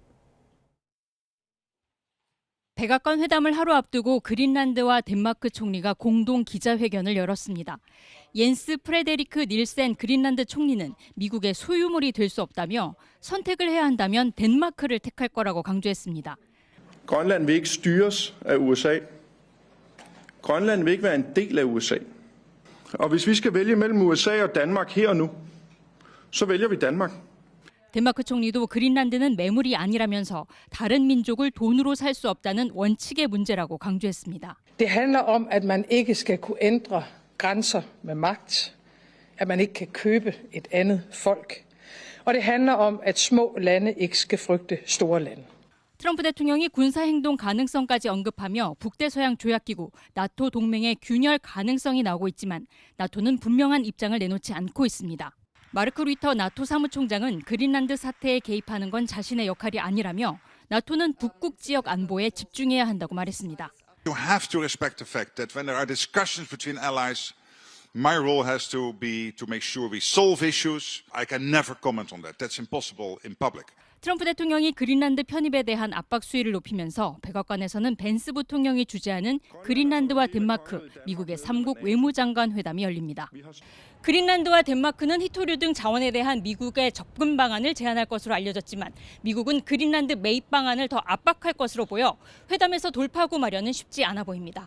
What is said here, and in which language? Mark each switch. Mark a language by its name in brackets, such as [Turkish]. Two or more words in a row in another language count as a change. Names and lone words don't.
[Korean] 백악관 회담을 하루 앞두고 그린란드와 덴마크 총리가 공동 기자회견을 열었습니다. 옌스 프레데리크 닐센 그린란드 총리는 미국의 소유물이 될 수 없다며 선택을 해야 한다면 덴마크를 택할 거라고 강조했습니다. [Danish] Grønland vil ikke styres af USA. Grønland vil ikke være en del af USA. Og hvis vi skal vælge mellem USA og Danmark her og nu, så vælger vi Danmark. [Korean] 덴마크 총리도 그린란드는 매물이 아니라면서 다른 민족을 돈으로 살 수 없다는 원칙의 문제라고 강조했습니다. [Danish] Det handler om, at man ikke skal kunne ændre grænser med magt, at man ikke kan købe et andet folk, og det handler om, at små lande ikke skal frygte store lande. [Korean] 트럼프 대통령이 군사행동 가능성까지 언급하며 북대서양 조약기구 나토 동맹의 균열 가능성이 나오고 있지만 나토는 분명한 입장을 내놓지 않고 있습니다. 마르크 루이터 나토 사무총장은 그린란드 사태에 개입하는 건 자신의 역할이 아니라며 나토는 북극 지역 안보에 집중해야 한다고 말했습니다. [English] You have to respect the fact that when there are discussions between allies, my role has to be to make sure we solve issues. I can never comment on that. That's impossible in public. [Korean] 트럼프 대통령이 그린란드 편입에 대한 압박 수위를 높이면서 백악관에서는 벤스 부통령이 주재하는 그린란드와 덴마크, 미국의 3국 외무장관 회담이 열립니다. 그린란드와 덴마크는 희토류 등 자원에 대한 미국의 접근 방안을 제안할 것으로 알려졌지만 미국은 그린란드 매입 방안을 더 압박할 것으로 보여 회담에서 돌파구 마련은 쉽지 않아 보입니다.